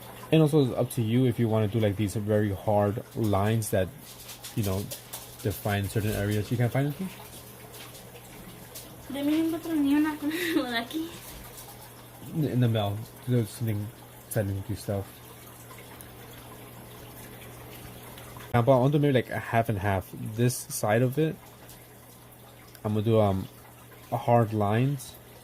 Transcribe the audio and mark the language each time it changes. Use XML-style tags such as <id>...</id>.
<en>And also it's up to you if you want to do like these very hard lines that, you know, define certain areas. You can find anything?</en> <es>De mí no encuentro ni una cosa de aquí.</es> <en>In the mail. There's something sending you stuff. I want to do maybe like a half and half. This side of it, I'm gonna do a hard lines.</en>